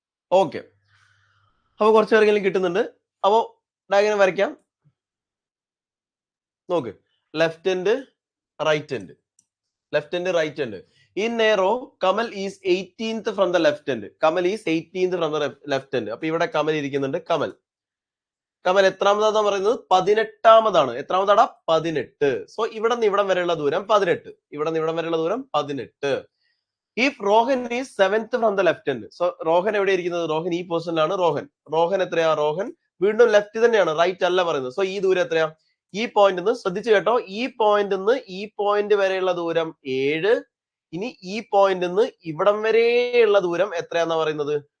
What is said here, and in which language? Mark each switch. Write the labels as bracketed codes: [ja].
[ml] Okay, അപ്പൊ കുറച്ച് പേർക്കെങ്കിലും കിട്ടുന്നുണ്ട്. അപ്പോ ഡയഗ്രം വരയ്ക്കാം. [en] നോക്ക്, left hand, right hand, left hand, right hand. In a row, Kamal is 18th from the left hand. Kamal is 18th from the left hand. [ml] അപ്പൊ ഇവിടെ കമൽ ഇരിക്കുന്നുണ്ട്. കമൽ എത്രാമതാ പറയുന്നത്? 18ാമതാണ്. എത്രാമതാടാ? 18. സോ ഇവിടെ നിന്ന് ഇവിടം വരെയുള്ള ദൂരം 18. ഇവിടെ നിന്ന് ഇവിടം വരെയുള്ള ദൂരം 18. [en] If Rohan is 7th from the left hand. [ml] So Rohan എവിടെ ഇരിക്കുന്നത്? റോഹൻ ഈ പൊസിഷനിലാണ്. റോഹൻ എത്രയാ? റോഹൻ വീണ്ടും ലെഫ്റ്റ് തന്നെയാണ്, റൈറ്റ് അല്ല പറയുന്നത്. സോ ഈ ദൂരം എത്രയാ? ഈ പോയിന്റ് നിന്ന് ശ്രദ്ധിച്ചു കേട്ടോ, ഈ പോയിന്റ് നിന്ന് ഈ പോയിന്റ് വരെയുള്ള ദൂരം 7. ഇനി ഈ പോയിന്റ് നിന്ന് ഇവിടം വരെയുള്ള ദൂരം എത്രയാന്നാ പറയുന്നത്?